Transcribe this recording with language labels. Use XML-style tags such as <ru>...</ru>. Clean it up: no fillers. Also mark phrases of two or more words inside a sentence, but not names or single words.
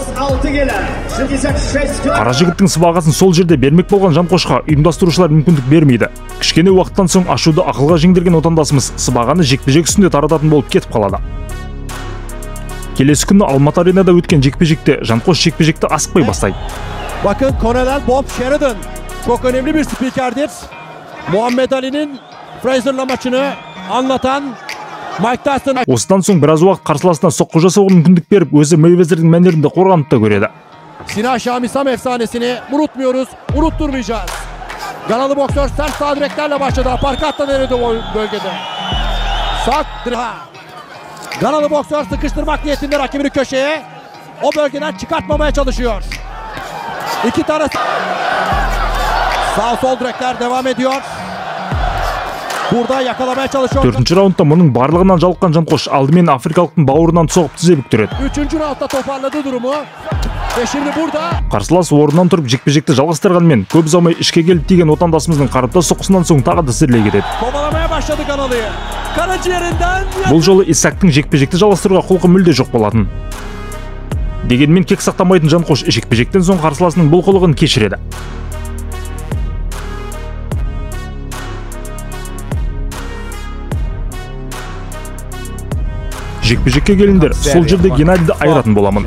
<kk>Қара жігіттің сыбағасын сол жерде бермек болған Жанқошқа ұйымдастырушылар мүмкіндік бермейді. Кішкене уақыттан соң ашуды ақылға жеңдірген отандасымыз сыбағаны жекпе-жек үстінде тарататын болып кетіп қалады. Келесі күні Алматы аренада өткен жекпе-жекте Жанқош жекпе-жекті асықпай бастайды.</kk> <tr>Bakın Colonel Bob Sheridan çok önemli bir spikerdir. Muhammed Ali'nin Frazier'la maçını anlatan Mike Tyson. Осыдан соң біраз уақыт қарсыласына соққы жасауға мүмкіндік беріп, өзі Мейвезердің мәнерінде қорғанып та көреді. Sinan Şamisam efsanesini unutmuyoruz, unutturmayacağız. Ganalı boksör sert sağ direklerle başladı. Aparkatla denedi o bölgede. Sağ Ganalı boksör sıkıştırmak niyetinde rakibini köşeye, o bölgeden çıkartmamaya çalışıyor. İki tane sağ sol direkler devam ediyor. Burada yakalamaya çalışıyor.</tr> <kk>4-ші раундта мұның барлығынан жалыққан Жанқош алдымен африкалықтың бауырынан соғып тізе бүктіреді.</kk> <tr>3. raundda toparladı durumu. Ve şimdi burada</tr> <kk>Қарсылас орнынан тұрып жекпе-жекті жалғастырғанмен көп ұзамай ішке келіп тиген отандасымыздың қарымта соққысынан соң тағы да тізерлей кетеді.</kk> <tr>kovalamaya başladı Ganalı'yı. Karaciğerinden</tr> <kk>Бұл жолы Исактың жекпе-жекті жалғастыруға құлқы мүлде жоқ болатын. Дегенмен кек сақтамайтын Жанқош жекпе-жектен соң қарсыласының бұл қылығын кешіреді. Жекпе-жекке келіңдер, сол жерде Геннадийді айыратын боламын.</kk>